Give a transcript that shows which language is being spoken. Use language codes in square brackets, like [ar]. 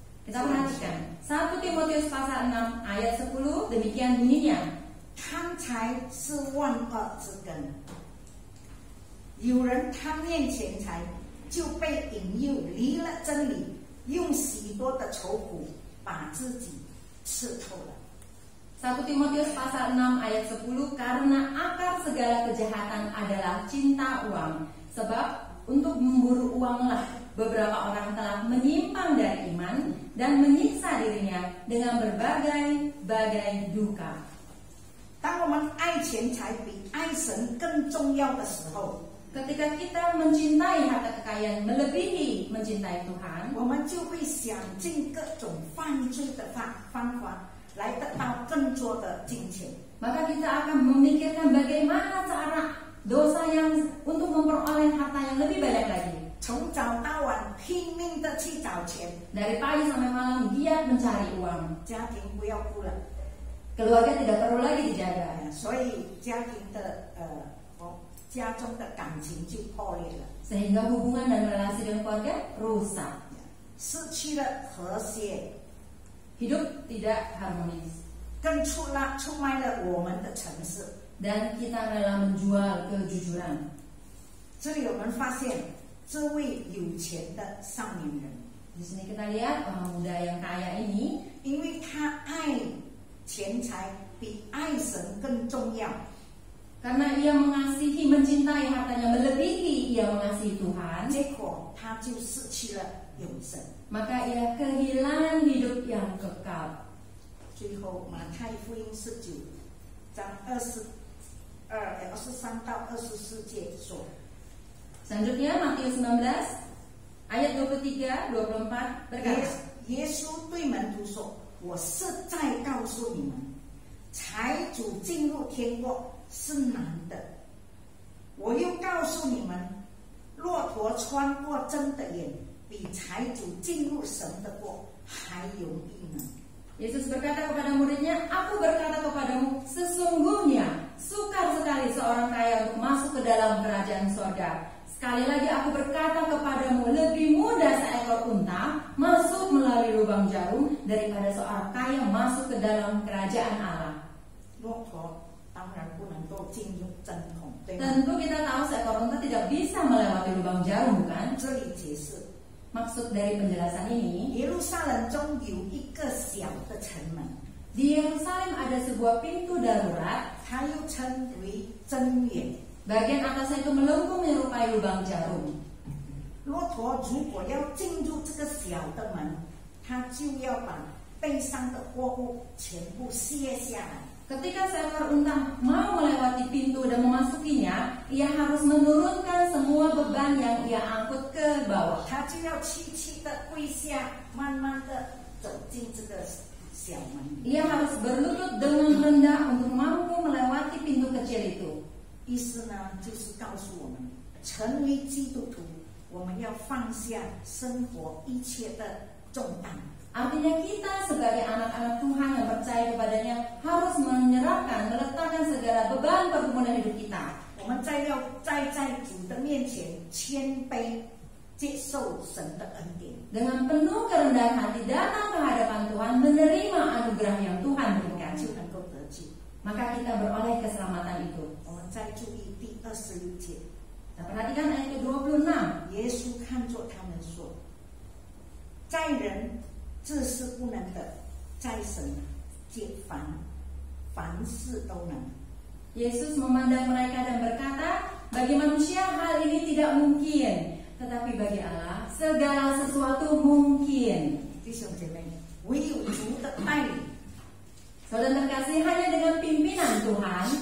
[id] Kita perhatikan 1 Timotius pasal 6 ayat 10, demikian bunyinya. [zh] 贪财是万恶之根。有人贪恋钱财，就被引诱离了真理，用许多的愁苦把自己刺透了。 [id] 1 Timotius pasal 6 ayat 10, karena akar segala kejahatan adalah cinta uang. Sebab untuk memburu uanglah beberapa orang telah menyimpang dari iman dan menyiksa dirinya dengan berbagai duka. [zh] 当我们爱钱财比爱神更重要的时候， [id] Ketika kita mencintai harta kekayaan melebihi mencintai Tuhan, [zh] 我们就会想尽各种犯罪的方法来得到更多的金钱。 [id] maka kita akan memikirkan bagaimana cara dosa yang untuk memperoleh harta yang lebih banyak lagi. [zh] 从早到晚拼命的去找钱， [id] Dari pagi sampai malam giat mencari uang. [zh] 家庭不要顾了， [id] Keluarga tidak perlu lagi dijaga. [zh] 所以家庭的家中的感情就破裂了， [id] Sehingga hubungan dan relasi dengan keluarga rusak. [zh] 失去了和谐， [id] Hidup tidak harmonis. [zh] 更出卖了我们的诚实。 [id] Dan kita rela menjual kejujuran. [zh] 这里我们发现，这位有钱的少年人， [id] Di sini kita lihat orang muda yang kaya ini, [zh] 因为他爱钱财比爱神更重要， [id] karena ia mengasihi, mencintai hartanya melebihi ia mengasihi Tuhan, [zh] 结果他就失去了永生。 [id] maka ia kehilangan hidup yang kekal. [zh] 最后，马太福音19章23到24节说。 [id] Selanjutnya Matius 19 ayat 23, 24 berkata, [zh] 耶稣对门徒说：“我实在告诉你们，财主进入天国是难的。我又告诉你们，骆驼穿过针的眼，比财主进入神的国还容易呢。” [id] Yesus berkata kepada muridnya, aku berkata kepadamu, sesungguhnya sukar sekali seorang kaya untuk masuk ke dalam kerajaan sorga. Sekali lagi aku berkata kepadamu, lebih mudah seekor unta masuk melalui lubang jarum daripada seorang kaya masuk ke dalam kerajaan Allah. [zh] 骆驼当然不能够进入针孔，对吗？ [id] Tentu kita tahu seekor unta tidak bisa melewati lubang jarum, bukan? [zh] 这里解释， [id] Maksud dari penjelasan ini, [zh] 耶路撒冷中有一个小的城门， [id] di Yerusalem ada sebuah pintu darurat, [zh] 它又称为真眼。 [id] bagian atasnya itu melengkung menyerupai lubang jarum. [zh] 骆驼如果要进入这个小的门，它就要把背上的货物全部卸下来。 [id] Ketika seekor unta mau melewati pintu dan memasukinya, ia harus menurunkan semua beban yang ia angkut ke bawah. [zh] 它就要屈屈的跪下，慢慢的走进这个小门。 [id] Ia harus berlutut dengan rendah untuk mampu melewati pintu kecil itu. [zh] 意思呢，就是告诉我们，成为基督徒，我们要放下生活一切的重担。 [id] Artinya kita sebagai anak-anak Tuhan yang percaya kepadanya harus menyerahkan, meletakkan segala beban pergumulan hidup kita. [zh] 我们在主的面前谦卑，接受神的恩典。 [id] Dengan penuh kerendahan hati datang ke hadapan Tuhan, menerima anugerah yang Tuhan berikan, [zh] 就能够得救。 [id] maka kita beroleh keselamatan itu. [zh] 我们再注意第21节， [id] Kita perhatikan ayat ke-26. [zh] 耶稣看作他们说：“在人这是不能的，在神皆凡事都能。” [id] Yesus memandang mereka dan berkata, bagi manusia hal ini tidak mungkin, tetapi bagi Allah segala sesuatu mungkin. [zh] 弟兄姐妹，唯有主的带领， [id] Saudara terkasih, hanya dengan pimpinan Tuhan,